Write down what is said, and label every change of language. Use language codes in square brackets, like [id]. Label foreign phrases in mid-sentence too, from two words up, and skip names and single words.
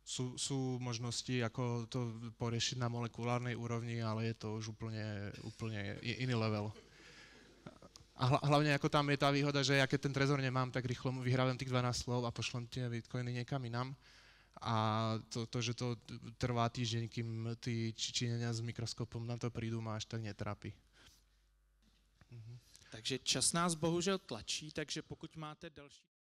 [sk] Sú možnosti, ako to poriešiť na molekulárnej úrovni, ale je to už úplne iný level. A hlavne ako tam je tá výhoda, že ja keď ten trezor nemám, tak rýchlo vyhrávam tých 12 slov a pošlem tie bitcoiny niekam inám. A že to trvá týždeň, kým tí Číňania s mikroskopom na to prídu, ma až tak netrápi. [cs] Takže čas nás bohužel tlačí, takže pokud máte další